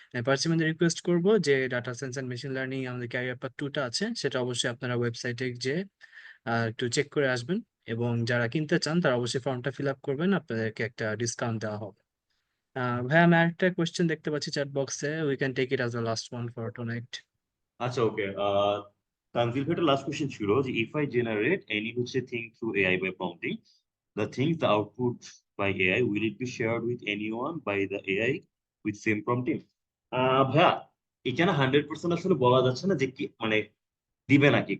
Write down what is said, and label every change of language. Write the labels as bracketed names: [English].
[Bangla] পার্সিমেন্টে request করব যে data science and machine learning আমাদের ক্যারিয়ার পাথ 2টা আছে, সেটা অবশ্যই আপনারা ওয়েবসাইটে যে একটু চেক করে আসবেন, এবং যারা কিনতে চান তারা অবশ্যই ফর্মটা ফিল আপ করবেন, আপনাদেরকে একটা ডিসকাউন্ট দেওয়া হবে। ভাই আমি আরেকটা কোয়েশ্চেন দেখতে পাচ্ছি চ্যাট বক্সে, [English] We can take it as the last one for tonight. [Bangla] আচ্ছা, ওকে। তানজিল ভাইটার লাস্ট কোশ্চেন ছিল যে [English] if I generate any [Bangla] হচ্ছে [English] Thing through AI by prompting the things the output by AI will it be shared with anyone by the AI with same prompting? [Bangla] ভাইয়া, এখানে 100% আসলে বলা যাচ্ছে না যে কি মানে দিবে নাকি।